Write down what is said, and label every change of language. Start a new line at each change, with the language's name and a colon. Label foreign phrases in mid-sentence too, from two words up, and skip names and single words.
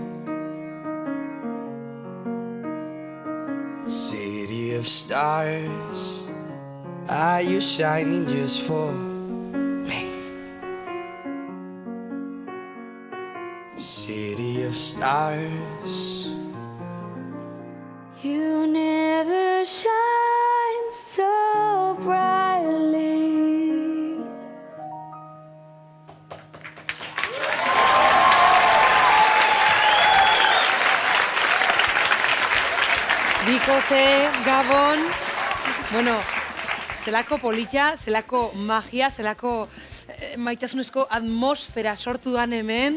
English: City of stars, are you shining just for me? City of stars, you never shine so brightly.
Basque: Bikote, Gabon, bueno, zelako polita, zelako magia, zelako maitasunezko atmosfera sortu dan hemen.